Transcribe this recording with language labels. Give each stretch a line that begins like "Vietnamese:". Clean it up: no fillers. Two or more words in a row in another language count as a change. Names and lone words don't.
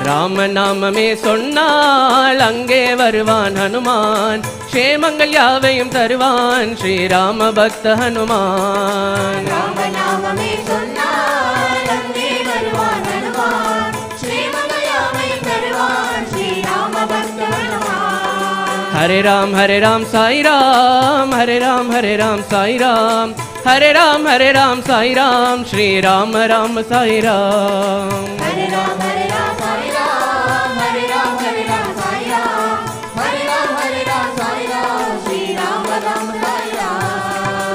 Tamil: ராம நாமமே சொன்னால் அங்கே வருவான் ஹனுமான் க்ஷேமங்கள் யாவையும் தருவான் ஸ்ரீராம பக்த ஹனுமான் ராம நாமமே சொன்னால் அங்கே வருவான் ஹனுமான் க்ஷேமங்கள் யாவையும் தருவான் ஸ்ரீராம பக்த ஹனுமான்
Hindi: हरे राम साई राम हरे राम साई राम हरे राम साई राम श्री राम राम साई राम हरे राम साई राम हरे राम साई राम हरे राम साई राम श्री राम राम साई राम